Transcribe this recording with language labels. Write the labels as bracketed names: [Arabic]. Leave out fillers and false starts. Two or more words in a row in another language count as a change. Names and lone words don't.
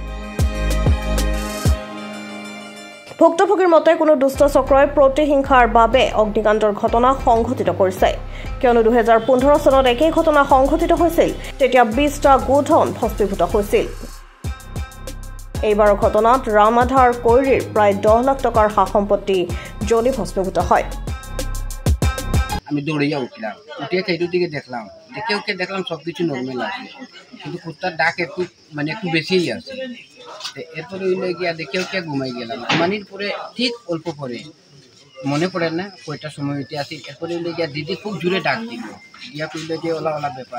[Assamese] ভুক্তভোগীৰ মতে কোনো দুষ্ট চক্ৰই প্ৰতিহিংসাৰ বাবে অগ্নিকাণ্ডৰ ঘটনা সংঘটিত কৰিছে, কিয়নো 2015 চনত একেই ঘটনা সংঘটিত হৈছিল। তেতিয়া 20টা গোধন ভস্মীভূত হৈছিল। এইবাৰৰ ঘটনাত ৰামাধাৰ কৈৰীৰ প্ৰায় 10 লাখ টকাৰ সা সম্পত্তি জ্বলি ভস্মীভূত হয়। [Bangla] আমি দৌড়িয়া উঠলাম, উঠিয়ে সেইটোর দিকে দেখলাম, দেখলাম সবকিছু নর্মাল আছে, কিন্তু কুত্তার ডাক একটু বেশিই আছে। এরপরে গিয়া দেখে ঘুমাই গেলাম। ঘুমানির পরে ঠিক অল্প পরে মনে পড়ে না কয়টার সময় উঠে আসি। এরপরে গিয়া দিদি খুব জোরে ডাক দিল, গিয়া কইলো যে ওলা ওলা ব্যাপার।